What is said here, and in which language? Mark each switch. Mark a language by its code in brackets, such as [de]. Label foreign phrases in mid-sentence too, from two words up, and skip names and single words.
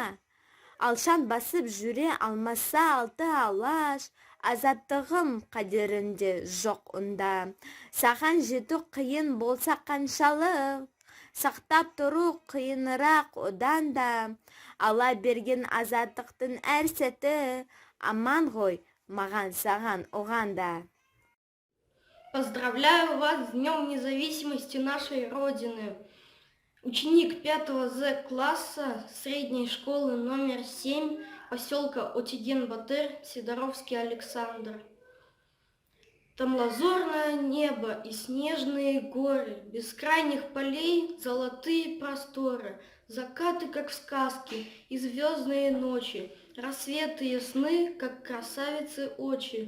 [kk] Алшан басып жүре алмаса алты алаш, азаттығым қадерінде жоқ онда. Саған жету қиын болса қаншалық, сақтап тұру қиынырақ одан да. Алла берген азаттықтың әр сәті, аман ғой маған саған оғанда. [ru] Поздравляю вас с Днем независимости нашей Родины. Ученик 5 З класса средней школы номер 7 поселка Өтеген-Батыр, Сидоровский Александр. Там лазурное небо и снежные горы, бескрайних полей золотые просторы, закаты, как в сказке, и звездные ночи, рассветы ясны, как красавицы очи.